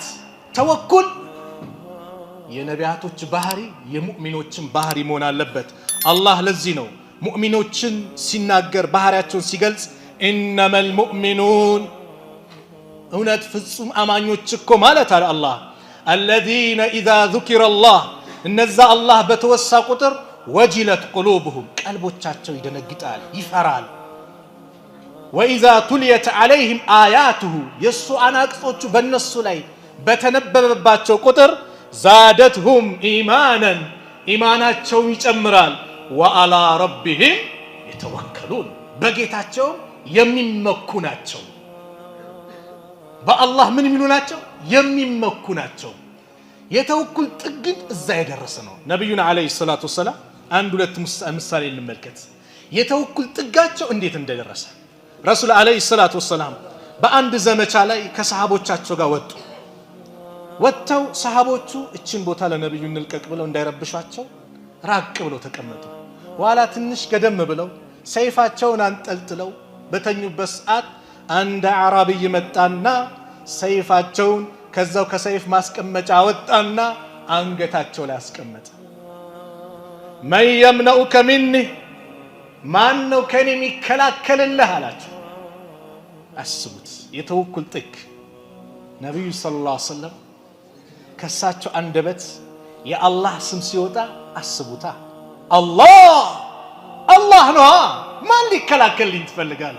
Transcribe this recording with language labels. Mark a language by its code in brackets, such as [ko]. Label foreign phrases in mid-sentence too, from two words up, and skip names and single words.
[am] ተወኩል የነቢያቶች ባህሪ የሙእሚኖችን ባህሪ መሆን አለበት። አላህ ለዚህ ነው ሙእሚኖችን ሲናገር ባህሪያቸውን ሲገልጽ ኢነመል ሙእሚኑን እውነት ፍጹም አማኞች እኮ ማለት አለ አላህ [ar] الذين إذا ذكر [am] الله እነዛ አላህ በተወሳ ቁጥር [ar] وجلت قلوبهم [am] ቀልቦቻቸው ይደነግጣል፣ ይፈራል። [ar] وإذا تليت عليهم آياته [am] የሱ አናቅጾቹ በእነሱ ላይ በተነበበባቸው ቁጥር [ar] زادتهم إيمانا [am] ኢማናቸው ይጨምራል። [ar] وعلى ربهم يتوكلون [am] በጌታቸው የሚመኩ ናቸው። በአላህ ምን የሚሉ ናቸው? የሚመኩ ናቸው። የተወኩል ጥግን እዛ የደረሰ ነው። ነብዩና [ar] عليه الصلاة والسلام [am] አንድ ሁለት ምሳሌ እንመልከት። የተወኩል ጥጋቸው እንዴት እንደደረሰ ረሱል አለይሂ [ar] الصلاة والسلام [am] በአንድ ዘመቻ ላይ ከሰሃቦቻቸው ጋር ወጡ። ወጥተው ሰሃቦቹ እቺን ቦታ ለነብዩ እንልቀቅ ብለው እንዳይረብሻቸው ራቅ ብለው ተቀመጡ። ኋላ ትንሽ ገደም ብለው ሰይፋቸውን አንጠልጥለው በተኙበት ሰዓት አንድ አራቢይ መጣና ሰይፋቸውን ከዛው ከሰይፍ ማስቀመጫ ወጣና አንገታቸው ላይ አስቀመጠ። [ar] من يمنعك مني [am] ማን ነው ከኔ የሚከላከልልህ አላቸው። አስቡት የተወኩል ጥግ። ነብዩ [ar] صلى الله عليه وسلم [am] ከሳቸው አንደበት የአላህ ስም ሲወጣ አስቡታ አላህ አላህ ነው። ማን ሊከላከልልኝ ትፈልጋለህ?